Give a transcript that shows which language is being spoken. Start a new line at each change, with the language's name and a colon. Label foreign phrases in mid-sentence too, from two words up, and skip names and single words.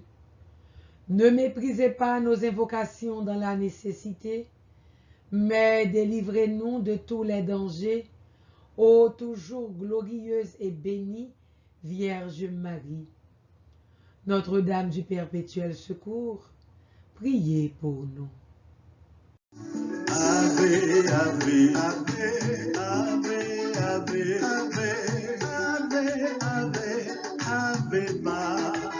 French: Ne méprisez pas nos invocations dans la nécessité, mais délivrez-nous de tous les dangers, ô toujours glorieuse et bénie Vierge Marie. Notre-Dame du perpétuel secours, priez pour nous.
Latin: Ave, ave, ave, ave, ave, ave, ave, ave Maria.